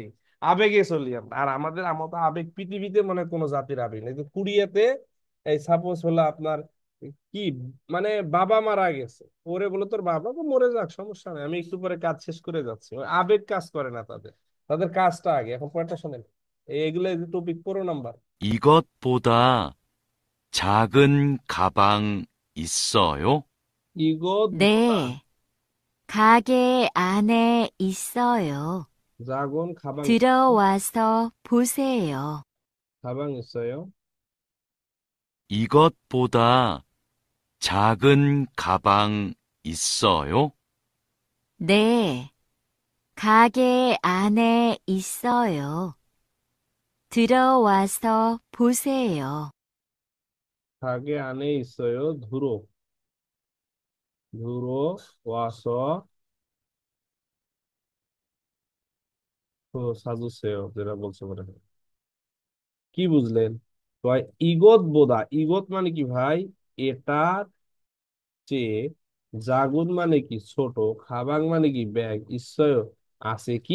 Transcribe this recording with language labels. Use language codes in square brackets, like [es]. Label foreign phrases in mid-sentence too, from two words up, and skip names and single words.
[bn] আবেগে চলি আমরা, আর আমাদের মতো আবেগ পৃথিবীতে মনে হয় কোনো জাতির আবেগ নেই। যে কুড়িয়াতে এই সাপোজ হলো আপনার কি মানে বাবা মারা গেছে, ওরে বলো তোর বাবা তো মরে যাক, সমস্যা নেই, আমি একটু পরে কাজ শেষ করে যাচ্ছি, ওই আবেগ কাজ করে না তাদের, তাদের কাজটা আগে। এখন পয়েন্টটা শোনেন, এইগুলো টপিক 15 নাম্বার। [ko] 이것보다 작은 가방 있어요? 이것 네, 가게 안에 있어요. 작은 가방 들어와서 보세요. 가방 있어요? 이것보다 작은 가방 있어요? 네, 가게 안에 있어요. 들어와서 보세요. 가게 안에 있어요. 들어와서 [bn] সাজুসেও যেটা বলছে মনে হয়। কি বুঝলেন ভাই? ইগত বোদা, ইগত মানে কি ভাই? এটা চেয়ে, জাগুন মানে কি ছোট, খাবাং মানে কি ব্যাগ, ইসয় আছে কি?